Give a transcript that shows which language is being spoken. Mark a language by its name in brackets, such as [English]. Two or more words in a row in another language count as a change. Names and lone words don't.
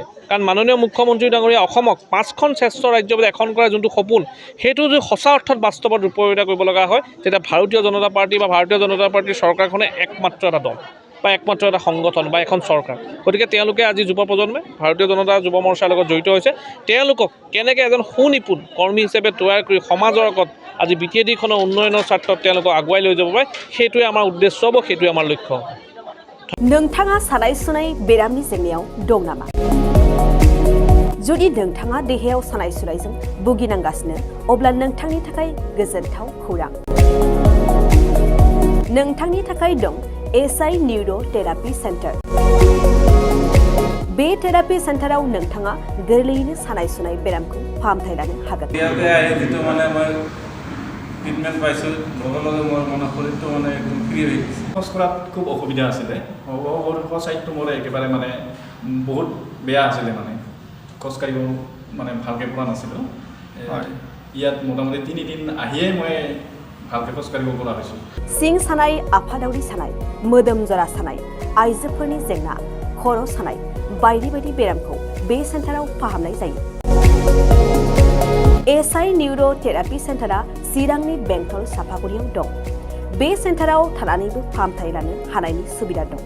[Assamese] কাৰণ মাননীয় মুখ্যমন্ত্ৰী ডাঙৰীয়া অসমক 5খন শ্ৰেষ্ঠ ৰাজ্যৰ ভিতৰত এখন কৰাৰ যোনটো সপোন, সেইটো যদি সঁচা অৰ্থত বাস্তৱত ৰূপায়িত কৰিব লগা হয়, তেতিয়া ভাৰতীয় জনতা পাৰ্টী বা ভাৰতীয় জনতা পাৰ্টীৰ চৰকাৰখনে একমাত্ৰ এটা দল বা একমাত্ৰ এটা সংগঠন বা এখন চৰকাৰ। গতিকে তেওঁলোকে আজি যুৱ প্ৰজন্মই ভাৰতীয় জনতা যুৱ মৰ্চাৰ লগত জড়িত হৈছে। তেওঁলোকক কেনেকৈ এজন সুনিপুণ কৰ্মী হিচাপে তৈয়াৰ কৰি সমাজৰ আগত আজি বিটিআইডিখনৰ উন্নয়নৰ স্বাৰ্থত তেওঁলোকক আগুৱাই লৈ যাব পাৰে, সেইটোৱে আমাৰ উদ্দেশ্য হ'ব, সেইটোৱে আমাৰ লক্ষ্য হ'ব। [Bodo] नोंथाङा सानाय सुनाय बेरामनि जेंनायाव दं नामा? जुदि नोंथाङा देहायाव सानाय सुनायजों भुगिनांगासिनो, अब्ला नोंथांनि थाखाय गोजोनथाव खौरां। नोंथांनि थाखाय दं एसआइ निउर' थेरापि सेन्टार। बे थेरापि सेन्टाराव नोंथाङा गोरलैयैनो सानाय सुनाय बेरामखौ फाहामथाय लानो हागोन। [Assamese] ট্ৰিটমেণ্ট পাইছোঁ, লগে লগে মোৰ শৰীৰটো একদম ফ্ৰী হৈ গৈছে। খোজ কঢ়াত খুব অসুবিধা আছিলে, চাইডটো মোৰ একেবাৰে বহুত বেয়া আছিলে, খোজকাঢ়িব ভালকৈ পৰা নাছিলোঁ। ইয়াত মোটামুটি 3 দিন আহিয়ে মই ভালকৈ খোজকাঢ়িব পৰা হৈছোঁ। [Bodo] सिं सानाय, आफादावरि सानाय, मोदोम जरा सानाय, आइजोफोरनि जेंना, खर' सानाय बायदि बायदि बेरामखौ बे सेन्टाराव फाहामनाय जायो। एसआइ निउर' थेरापि सेन्टारा चिरांनि बेंटल सापागुरियाव दं। बे सेन्टाराव थानानैबो फाहामथाय लानो हानायनि सुबिदा दं।